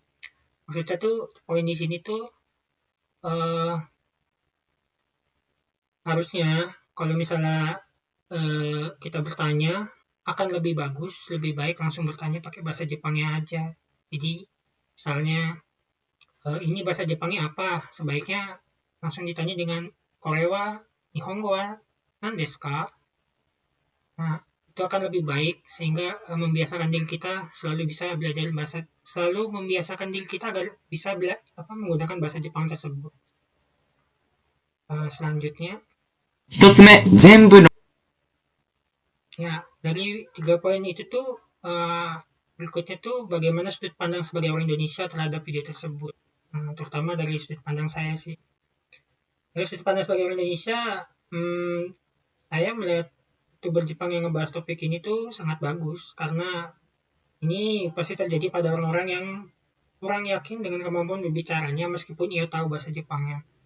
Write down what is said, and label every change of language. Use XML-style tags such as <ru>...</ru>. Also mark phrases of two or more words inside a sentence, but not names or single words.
<id>Maksudnya tuh, poin di sini tuh harusnya kalau misalnya kita bertanya, akan lebih bagus, lebih baik langsung bertanya pakai bahasa Jepangnya aja. Jadi, misalnya, ini bahasa Jepangnya apa? Sebaiknya langsung ditanya dengan</id> <ja>これは、日本語は何ですか?</ja> <id>Nah, itu akan lebih baik sehingga membiasakan diri kita selalu membiasakan diri kita agar bisa menggunakan bahasa Jepang tersebut. Selanjutnya.</id> <ja>一つ目、全部の</ja> <id>Ya, dari 3 poin itu tuh berikutnya tuh bagaimana sudut pandang sebagai orang Indonesia terhadap video tersebut. Terutama dari sudut pandang saya sih. Dari sudut pandang sebagai orang Indonesia, saya melihat YouTuber Jepang yang ngebahas topik ini tuh sangat bagus karena ini pasti terjadi pada orang-orang yang kurang yakin dengan kemampuan berbicaranya meskipun ia tahu bahasa Jepangnya.</id>